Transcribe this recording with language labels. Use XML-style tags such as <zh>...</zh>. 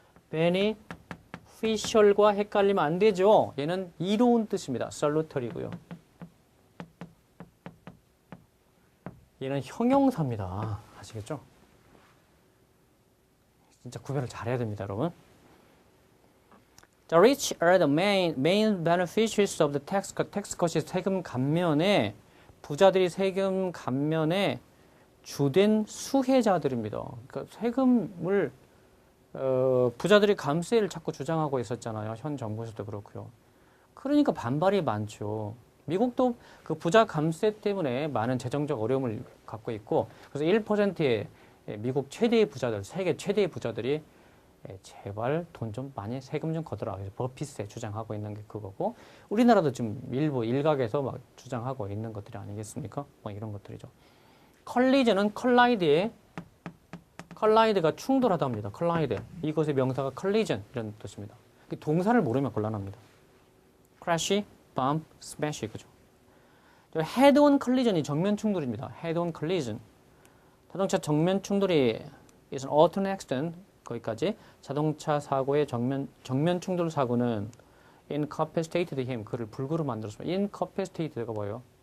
<ko>beneficial과 헷갈리면 안 되죠. 얘는 이로운 뜻입니다. salutary고요. 얘는 형용사입니다. 아시겠죠? 진짜 구별을 잘해야 됩니다, 여러분.</ko> <en>The rich are the main beneficiaries of the tax cut.</en> <ko>tax cut이 세금 감면에 부자들이 세금 감면에 주된 수혜자들입니다. 그러니까 세금을 부자들이 감세를 자꾸 주장하고 있었잖아요. 현 정부에서도 그렇고요. 그러니까 반발이 많죠. 미국도 그 부자 감세 때문에 많은 재정적 어려움을 갖고 있고 그래서 1%의 미국 최대의 부자들, 세계 최대의 부자들이 제발 돈 좀 많이 세금 좀 걷어라. 그래서 버피세 주장하고 있는 게 그거고 우리나라도 지금 일부 일각에서 막 주장하고 있는 것들이 아니겠습니까? 뭐 이런 것들이죠. 컬리전은 컬라이드가 충돌하다입니다. 컬라이드. 이것의 명사가 컬리전 이런 뜻입니다. 동사를 모르면 곤란합니다. crash, bump, smash 그죠. head-on collision이 정면 충돌입니다. head-on collision. 자동차 정면 충돌이</ko> <en>is an auto accident</en> <ko>거기까지. 자동차 사고의 정면 충돌 사고는</ko> <en>incapacitated him</en> <ko>그를 불구로 만들었습니다. incapacitated가 뭐예요?</ko>